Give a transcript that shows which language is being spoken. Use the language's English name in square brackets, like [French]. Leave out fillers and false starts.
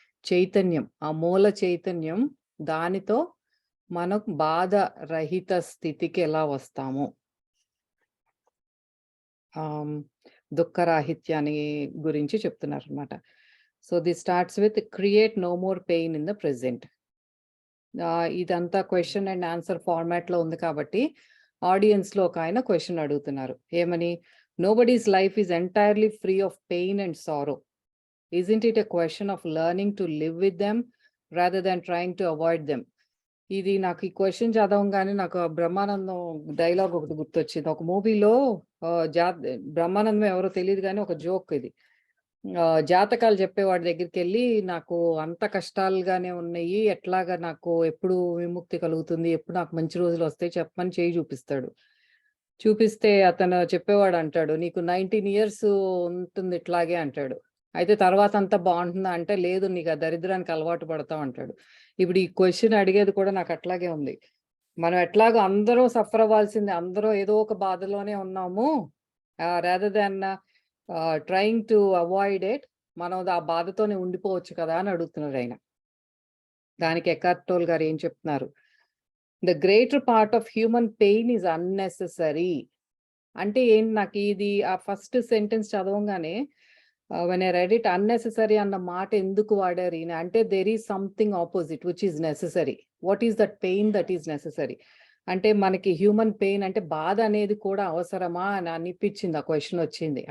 [Telugu] చైతన్యం, ఆ మూల చైతన్యం, దానితో మనం బాధ రహిత స్థితికి ఎలా వస్తాము, దుఃఖరాహిత్యాన్ని గురించి చెప్తున్నారు అనమాట. [English] So this starts with create no more pain in the present. [Telugu] ఇదంతా క్వశ్చన్ అండ్ ఆన్సర్ ఫార్మాట్లో ఉంది కాబట్టి ఆడియన్స్లో ఒక ఆయన క్వశ్చన్ అడుగుతున్నారు. ఏమని? [English] Nobody's life is entirely free of pain and sorrow. Isn't it a question of learning to live with them rather than trying to avoid them? [Telugu] ఇది నాకు ఈ క్వశ్చన్ చదవంగానే నాకు బ్రహ్మానందం డైలాగ్ ఒకటి గుర్తొచ్చింది. ఒక మూవీలో బ్రహ్మానందం ఎవరో తెలియదు కానీ ఒక జోక్ ఇది. జాతకాలు చెప్పేవాడి దగ్గరికి వెళ్ళి, నాకు అంత కష్టాలుగానే ఉన్నాయి, ఎట్లాగా నాకు ఎప్పుడు విముక్తి కలుగుతుంది, ఎప్పుడు నాకు మంచి రోజులు వస్తాయి చెప్పమని చేయి చూపిస్తాడు. చూపిస్తే అతను చెప్పేవాడు అంటాడు, నీకు 19 years ఉంటుంది ఇట్లాగే అంటాడు. అయితే తర్వాత అంతా బాగుంటుందా అంటే, లేదు నీకు ఆ దరిద్రానికి అలవాటు పడతావు అంటాడు. ఇప్పుడు ఈ క్వశ్చన్ అడిగేది కూడా నాకు అట్లాగే ఉంది. మనం ఎట్లాగో అందరూ సఫర్ అవ్వాల్సిందే, అందరూ ఏదో ఒక బాధలోనే ఉన్నాము, [English] rather than trying to avoid it, [Telugu] మనం ఆ బాధతోనే ఉండిపోవచ్చు కదా అని అడుగుతున్నారు ఆయన. దానికి ఎకార్ట్ టోల్ గారు ఏం చెప్తున్నారు? [English] The greater part of human pain is unnecessary. [Telugu] అంటే ఏంటి, నాకు ఇది ఆ first sentence చదవగానే [English] when I read it, [Telugu] unnecessary అన్న మాట ఎందుకు వాడారు ఈయన అంటే, [English] there is something opposite which is necessary. What is that pain that is necessary? [Telugu] అంటే మనకి హ్యూమన్ పెయిన్ అంటే బాధ అనేది కూడా అవసరమా అని అనిపించింది ఆ క్వశ్చన్ వచ్చింది.